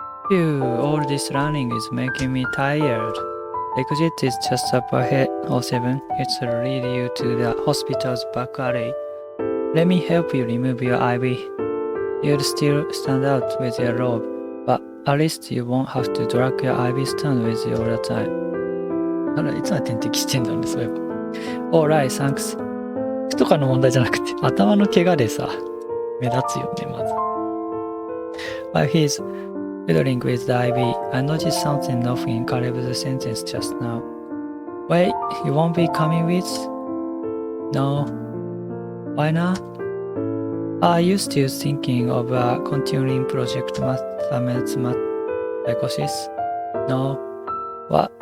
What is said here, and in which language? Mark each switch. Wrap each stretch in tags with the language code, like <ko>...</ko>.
<en>Phew, all this running is making me tired. The exit is just up ahead, 07. It'll lead you to the hospital's back alley. Let me help you remove your IV. You'll still stand out with your robe, but at least you won't have to drag your IV stand with you all the time.</en> <ja>いつまで点滴してんだろうね、そういえば。</ja> <en>Alright, thanks.</en> <ja>服とかの問題じゃなくて、頭の怪我でさ、目立つよね、まず。</ja> <en>While he's fiddling with the IV, I noticed something off in Caleb's sentence just now. Wait, you won't be coming with? No. Why not? Are you still thinking of a continuing project mathematics psychosis? No. What?</en>